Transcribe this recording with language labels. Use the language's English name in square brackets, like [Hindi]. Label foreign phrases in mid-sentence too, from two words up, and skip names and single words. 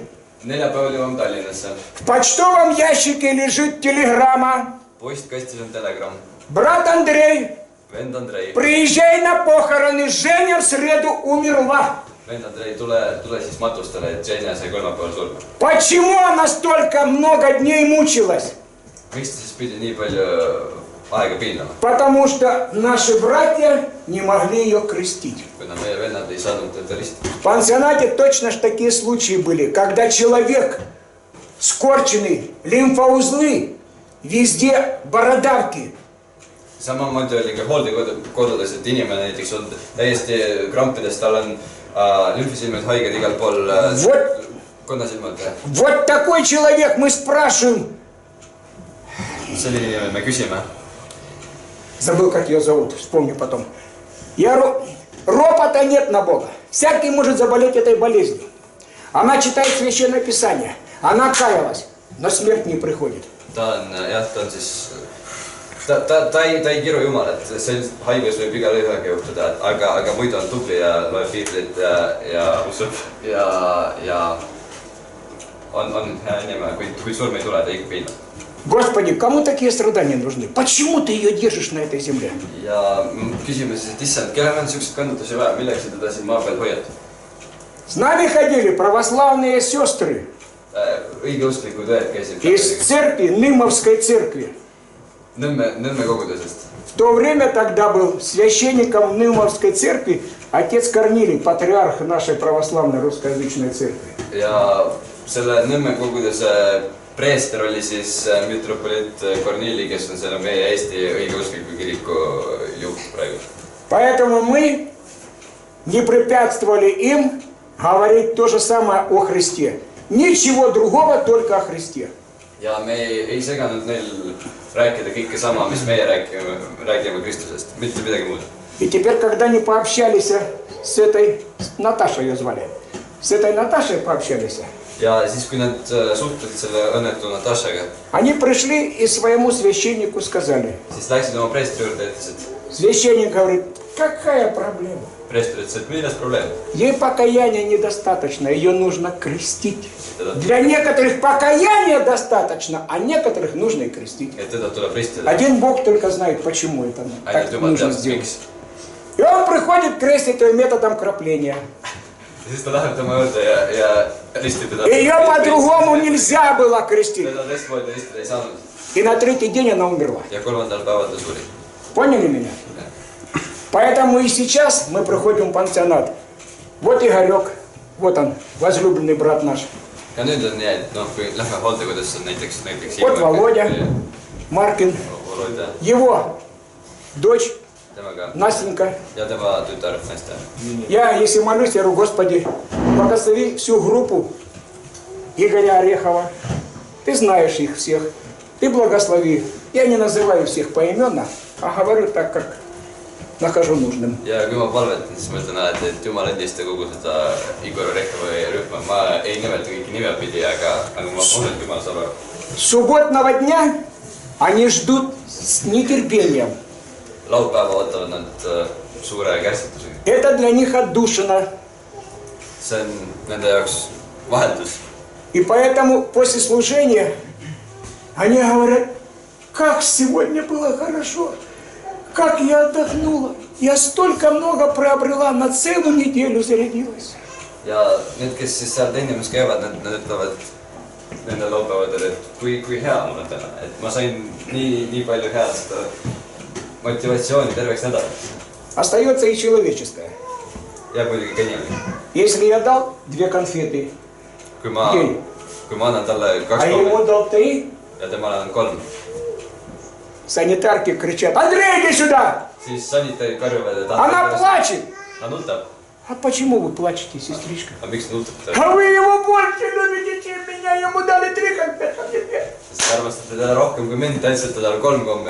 [Estonian] neljapäeval jõuame Tallinnasse . [Russian] В почтовом ящике лежит телеграмма. [Estonian] postkastis on telegramm . [Russian] Брат Андрей, [Estonian] vend Andrei , [Russian] приезжай на похороны, Женя в среду умерла. [Estonian] vend Andrei , tule siis matustele , et Ženia sai kolmapäeval surma . [Russian] Почему она столько много дней мучилась? [Estonian] miks ta siis pidi nii palju aega piinama , [Russian] Потому что наши братья не могли ее крестить. [Estonian] kuna meie vennad ei saanud teda ristima . [Russian] В пансионате точно ж такие случаи были, когда человек скорченный, лимфоузлы, везде бородавки. [Estonian] samamoodi oli ka hooldekodudes , et inimene näiteks on täiesti krampides , tal on lümfisilmed haiged igal pool , [Russian] Вот, [Estonian] konnasilmad . [Russian] вот такой человек, мы спрашиваем, [Estonian] selline inimene me küsime , [Russian] забыл, как ее зовут, вспомню потом. Ропота нет на Бога. Всякий может заболеть этой болезнью. Она читает Священное Писание, она каялась, но смерть не приходит. [Estonian] ta on jah , ta on siis , ta ei kiru Jumalat , see haigus võib igale ühega juhtuda , aga muidu on tubli ja loeb piiblit ja usub ja on hea inimene , kuid surm ei tule , ta ikka piinab . [Russian] Господи, кому такие страдания нужны? Почему ты ее держишь на этой земле? [Estonian] ja küsime siis , et issand , kellel on siukseid kannatusi vaja , milleks sa teda siin maa peal hoiad ? [Russian] С нами ходили православные сестры [Estonian] õigeusklikud õed käisid [Russian] из церкви, Нымовской церкви. [Estonian] Nõmme kogudusest . [Russian] В то время тогда был священником Нымовской церкви отец Корнилий, патриарх нашей православной русскоязычной церкви. [Estonian] ja selle Nõmme koguduse preester oli siis mitropoliit Kornili , kes on selle meie Eesti õigeuskliku kiriku juht praegu . [Russian] Поэтому мы не препятствовали им говорить то же самое о Христе. Ничего другого, только о Христе. [Estonian] ja me ei seganud neil rääkida kõike sama , mis meie räägime Kristusest , mitte midagi muud . [Russian] И теперь, когда они пообщались с этой, Наташей ее звали, с этой Наташей пообщались, [Estonian] ja siis , kui nad suhtlesid selle õnnetu Natašaga , [Russian] они пришли и своему священнику сказали. [Estonian] siis läksid oma preestri juurde ja ütlesid , [Russian] Священник говорит, какая проблема? [Estonian] preester ütles , et milles probleem . [Russian] Ей покаяния недостаточно, ее нужно крестить. Для некоторых покаяния достаточно, а некоторых нужно и крестить. [Estonian] et teda tuleb ristida . [Russian] Один Бог только знает, почему это [Estonian] ainult [Russian] так [Estonian] Jumal [Russian] нужно [Estonian] teab , [Russian] сделать. [Estonian] miks . [Russian] И он приходит крестить ее методом крапления. [Estonian] ja siis ta läheb tema juurde ja ristib teda . [Russian] Ее по-другому нельзя было крестить. [Estonian] teda teistmoodi ristida ei saanud [Russian] И на третий день она умерла. [Estonian] ja kolmandal päeval ta suri . [Russian] Поняли меня? Поэтому и сейчас мы приходим в пансионат. Вот Игорек, вот он, возлюбленный брат наш. [Estonian] ja nüüd on nii , et noh , kui lähme hooldekodusse näiteks . [Russian] Вот Володя, Маркин, [Estonian] Volodja , [Russian] его дочь [Estonian] temaga [Russian] Настенька. [Estonian] ja tema tütar Nastja . [Russian] Я, если молюсь, я говорю, Господи, благослови всю группу Игоря Орехова. Ты знаешь их всех. Ты благослови. Я не называю всех поименно, а говорю так, как nahkaju нужным. [Estonian] ja kui ma palvetan , siis ma ütlen alati , et Jumal õnnista kogu seda Igor Orehovi rühma . ma ei nimeta kõiki nimepidi , aga ma usun , et Jumal saab aru . [Russian] Субботного дня они ждут с нетерпением. [Estonian] laupäeva ootavad nad suure kärsitusega . [Russian] Это для них отдушина. [Estonian] see on nende jaoks vaheldus . [Russian] И поэтому после служения они говорят, как сегодня было хорошо, как я отдохнула. Я столько много приобрела, на целую неделю зарядилась. [Estonian] ja need, kes siis seal teenimas käivad, nad ütlevad nendel laupäevadel, et kui hea mul on täna, et ma sain nii palju head seda motivatsiooni terveks nädalaks. [Russian] Остается и человеческое. [Estonian] Jääb muidugi ka inimene. [Russian] Если я дал 2 конфеты, [Estonian] Kui ma annan talle 2 [Russian] а ему [Estonian] kommi [Russian] дал 3, [Estonian] ja temale annan 3, [Russian] санитарки кричат, Андрей, иди сюда! [Estonian] siis sanitarid karjuvad, et [Russian] Она плачет! [Estonian] ta nutab. [Russian] А почему вы плачете, сестричка? [Estonian] Aga miks ta nutab? [Russian] А вы его больше любите, чем меня, ему дали 3 конфеты. [Estonian] Sest te armastate teda rohkem kui mind, te andsite talle 3 kommi.